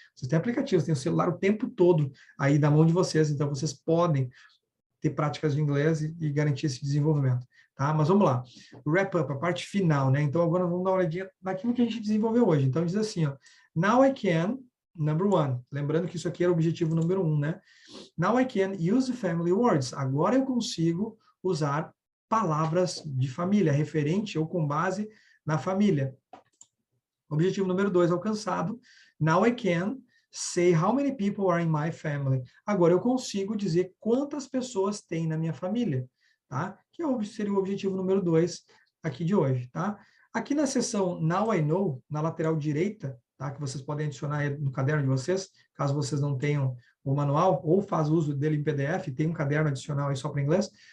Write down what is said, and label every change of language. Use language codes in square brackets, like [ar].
[pt] Vocês têm aplicativos, têm o celular o tempo todo aí na mão de vocês, então vocês podem ter práticas de inglês e garantir esse desenvolvimento. Tá? Mas vamos lá. Wrap up, a parte final, né? Então, agora vamos dar uma olhadinha naquilo que a gente desenvolveu hoje. Então, diz assim, ó, [en] now I can, number one. [pt] Lembrando que isso aqui era o objetivo número 1, né? [en] Now I can use family words. [pt] Agora eu consigo usar palavras de família, referente ou com base na família. Objetivo número 2 alcançado. [en] Now I can say how many people are in my family. [pt] Agora eu consigo dizer quantas pessoas tem na minha família, tá? Que seria o objetivo número 2 aqui de hoje, tá? Aqui na seção Now I Know, na lateral direita, tá? Que vocês podem adicionar no caderno de vocês, caso vocês não tenham o manual, ou faz uso dele em PDF, tem um caderno adicional aí só para inglês.